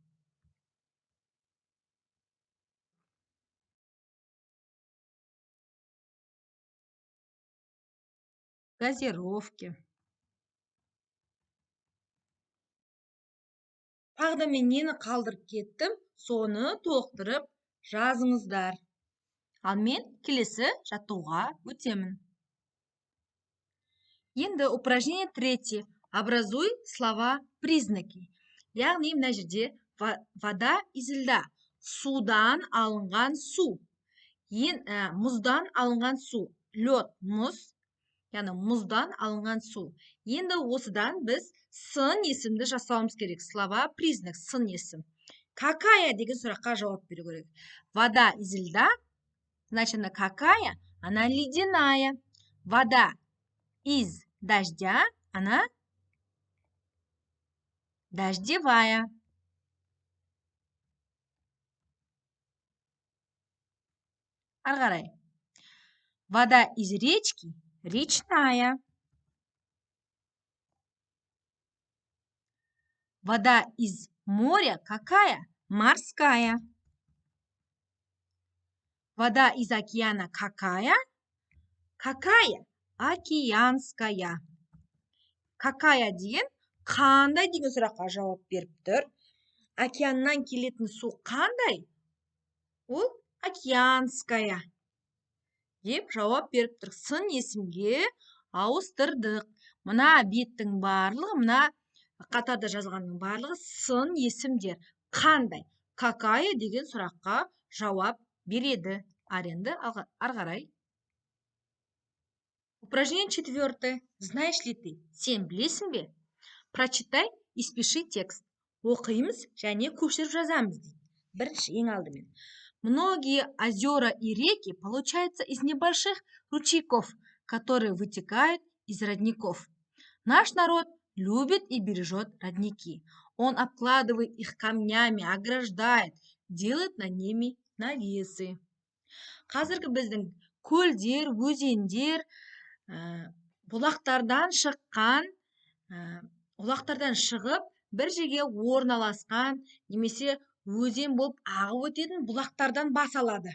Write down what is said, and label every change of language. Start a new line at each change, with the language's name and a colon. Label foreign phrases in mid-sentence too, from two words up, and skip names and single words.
Russian: Газировке.
Kazakh: Тағы да мен нені қалдырып кеттім? Соны толықтырып жазыңыздар. Ал мен келесі жаттығуға өтемін. Енді упражнение 3.
Russian: Образуй слова-признаки.
Kazakh: Яғни мына жерде
Russian: вода из льда.
Kazakh: Судан алынған су. Мұздан алынған су. Лед, мұз. Яғни мұздан алынған су. Енді осыдан біз сын есімді жасауымыз керек. Слова-признак, сын есім. Какая деген сұраққа жауап беру керек.
Russian: Вода из льда, значит, она какая? Она ледяная. Вода из дождя, она дождевая. Ары қарай. Вода из речки речная. Вода из моря какая? Морская. Вода из океана какая? Какая? Океанская.
Kazakh: Какая деген қандай деген сұраққа жауап беріп тұр. Океаннан келетін су қандай? Ол океанская деп жауап беріп тұр. Сын есімге ауыстырдық. Мына беттің барлығы, мына қатарда жазғанның барлығы сын есімдер. Қандай? Какая деген сұраққа жауап береді. Аренді ары қарай.
Russian: Упражнение 4. Знаешь ли ты?
Kazakh: Сен білесің бе?
Russian: Прочитай и спиши текст.
Kazakh: оқимыз және көшіріп жазамыз дейді. Бірінші, ең алдымен.
Russian: Многие озера и реки получаются из небольших ручейков, которые вытекают из родников. Наш народ любит и бережет родники. Он обкладывает их камнями, ограждает, делает над ними навесы.
Kazakh: Қазіргі біздің көлдер, өзендер, бұлақтардан шығып, бір жерге орналасқан, немесе өзен болып ағып өтетін бұлақтардан бас алады.